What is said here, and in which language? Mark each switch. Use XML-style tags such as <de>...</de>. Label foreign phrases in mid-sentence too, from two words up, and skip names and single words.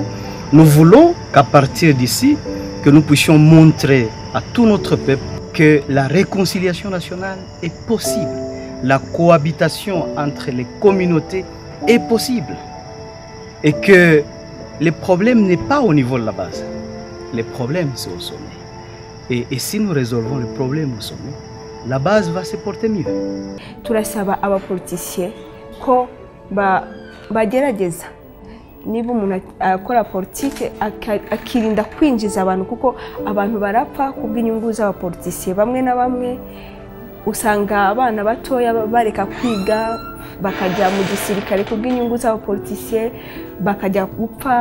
<fr>Nous voulons qu'à partir d'ici, que nous puissions montrer à tout notre peuple que la réconciliation nationale est possible. La cohabitation entre les communautés est possible. Et que le problème n'est pas au niveau de la base. Le problème, c'est au sommet. Et si nous résolvons le problème au sommet, la base va se porter mieux.</fr> <rn>Turasaba abapoliticiens ko bagerageza niba umuntu akora politike akirinda kwinjiza abantu kuko abantu barapfa kubw'inyungu z'abapoliticiens bamwe na bamwe usanga abana batoya bareka kwiga bakajya mu gisirikare kubw'inyungu z'abapoliticiens bakajya gupfa.</rn>